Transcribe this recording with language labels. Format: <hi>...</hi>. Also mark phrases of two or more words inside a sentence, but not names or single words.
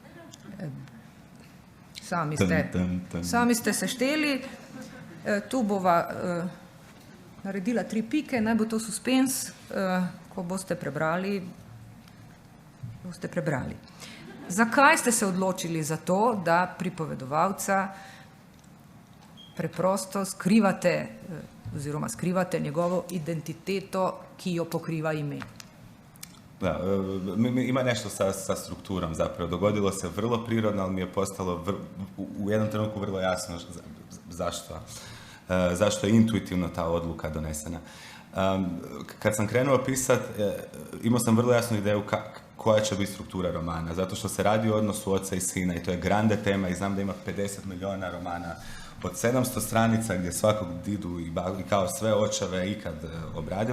<sl>Sami ste sešteli, tu bova naredila 3 pike, naj bo to suspens, ko boste prebrali. Zakaj ste se odločili za to, da pripovedovalca preprosto skrivate njegovo identiteto, ki jo pokriva ime?</sl> <hr>Da, ima nešto sa strukturom zapravo. Dogodilo se vrlo prirodno, ali mi je postalo u jednom trenutku vrlo jasno zašto je intuitivno ta odluka donesena. Kad sam krenuo pisati, imao sam vrlo jasnu ideju koja će biti struktura romana, zato što se radi o odnosu oca i sina i to je grande tema i znam da ima 50 milijuna romana od 700 stranica gdje svakog didu i kao sve očeve ikad obradim.</hr>